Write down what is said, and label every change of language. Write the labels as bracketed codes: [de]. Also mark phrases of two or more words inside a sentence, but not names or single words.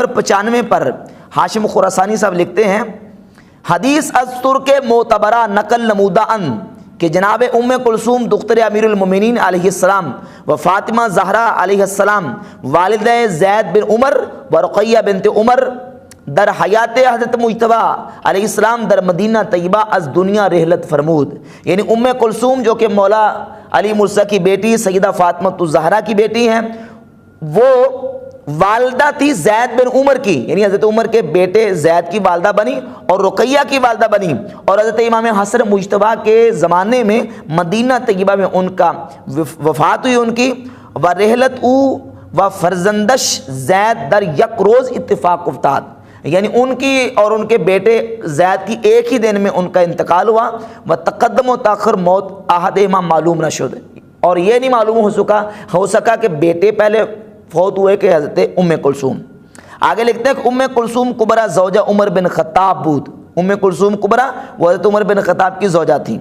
[ur] 95 پر ہاشم خراسانی صاحب لکھتے ہیں [fa] حدیث از ترک معتبرہ نقل نمودہ ان کہ جناب ام کلثوم دختر امیر المومنین علیہ السلام و فاطمہ زہرا علیہ السلام والدہ زید بن عمر و رقیہ بنت عمر در حیات حضرت مجتبی علیہ السلام در مدینہ طیبہ از دنیا رحلت فرمود، [ur] یعنی ام کلثوم جو کہ مولا علی مرتضیٰ کی بیٹی سیدہ فاطمہ الزہرا کی بیٹی ہیں، وہ والدہ تھی زید بن عمر کی، یعنی حضرت عمر کے بیٹے زید کی والدہ بنی اور رقیہ کی والدہ بنی، اور حضرت امام حسن مجتبیٰ کے زمانے میں مدینہ طیبہ میں ان کا وفات ہوئی ان کی، [fa] ورحلت او و فرزندش زید در یک روز اتفاق افتاد، [ur] یعنی ان کی اور ان کے بیٹے زید کی ایک ہی دن میں ان کا انتقال ہوا، [fa] و تقدم و تاخر موت احدہما معلوم نہ شد، [ur] اور یہ نہیں معلوم ہو سکا کہ بیٹے پہلے فوت ہوئے کہ حضرت ام کلثوم۔ آگے لکھتے ہیں کہ [fa] ام کلثوم کبرا زوجہ عمر بن خطاب بود، [ur] ام کلثوم کبرا وہ حضرت عمر بن خطاب کی زوجہ تھی۔